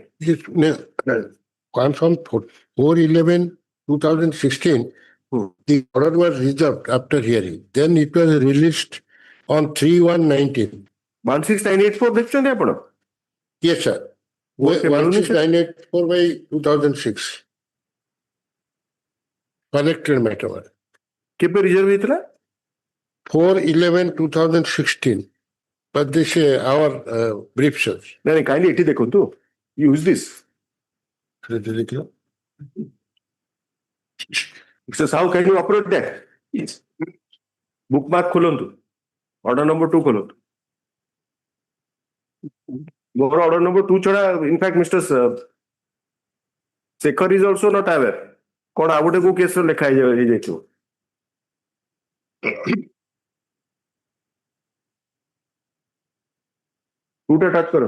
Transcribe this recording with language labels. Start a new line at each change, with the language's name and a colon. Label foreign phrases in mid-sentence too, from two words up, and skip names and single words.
English: Yes, no, one from 4/11/2016, the order was reserved after hearing. Then it was released on 3/1/19.
Odia: 16984 देखते ଆପଣ?
English: Yes, sir. Okay, 16984 by 2006. Connected matter.
Odia: କେବେ ରିଜର୍ଭ ହେଇଥିଲା?
English: 4/11/2016. But this our brief search.
Odia: ନାଇଁ kindly ଏଠି ଦେଖନ୍ତୁ.
English: Use this. Mr. Sahoo, can you operate that? Yes. Bookmark ଖୋଲନ୍ତୁ. Order number 2 ଖୋଲନ୍ତୁ. ମୋର order number 2 ଛଡା in fact Mr. Sekar is also not aware.
Odia: କଣ ଆଉ ଗୋଟେ କୋଉ କେସରେ ଲେଖା ହେଇଯାଇଥିବ. ଟୁଟା ଟଚ୍ କର.